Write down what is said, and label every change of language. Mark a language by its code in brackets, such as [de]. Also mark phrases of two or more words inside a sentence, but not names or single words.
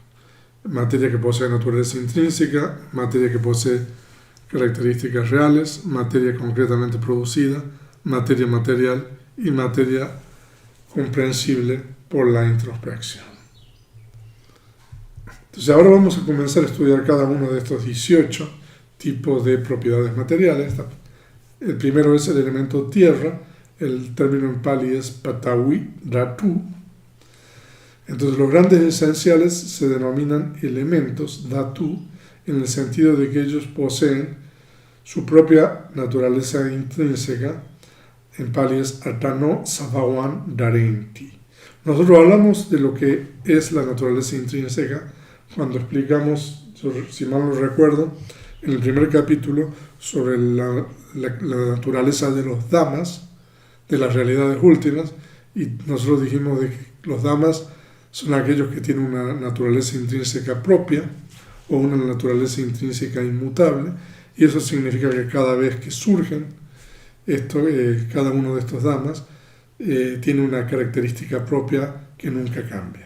[es] Materia que posee naturaleza intrínseca, materia que posee características reales, materia concretamente producida, materia material y materia comprensible por la introspección. Entonces ahora vamos a comenzar a estudiar cada uno de estos 18 tipos de propiedades materiales. El primero es el elemento tierra, el término en pali es [pi] patawi dhatu. [es] Entonces los grandes esenciales se denominan elementos dhatu en el sentido de que ellos poseen su propia naturaleza intrínseca. En pali es [pi] atano sabhavan dharenti. [es] Nosotros hablamos de lo que es la naturaleza intrínseca cuando explicamos, si mal no recuerdo, en el primer capítulo sobre la naturaleza de los dhammas, de las realidades últimas, y nosotros dijimos de que los dhammas son aquellos que tienen una naturaleza intrínseca propia o una naturaleza intrínseca inmutable, y eso significa que cada vez que surgen cada uno de estos dhammas tiene una característica propia que nunca cambia.